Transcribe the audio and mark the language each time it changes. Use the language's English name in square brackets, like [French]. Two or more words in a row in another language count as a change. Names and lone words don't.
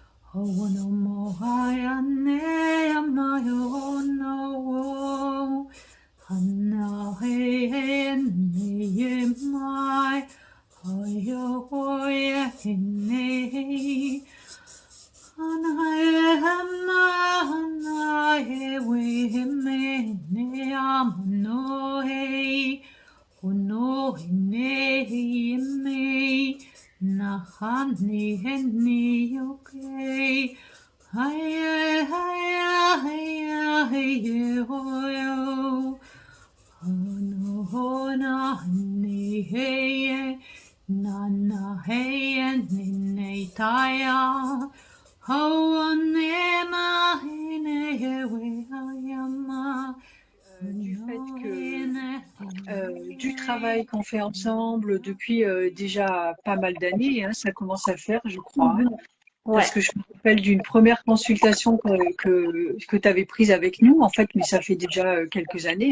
[French] Hono mohaya ne amayo no hana he ne ye mai hoyo hoya ne hana he we me ne amano he hono ne me Nahani henni okay. Hiya hiya hiya hiya hoyo. Hono hona hani heye. Nana heye nene taya. Hoa nema hene hewe hayama. Du No fait que hene du travail qu'on fait ensemble depuis déjà pas mal d'années, hein, ça commence à faire, je crois, hein, Ouais. parce que je me rappelle d'une première consultation que tu avais prise avec nous, en fait, mais ça fait déjà quelques années.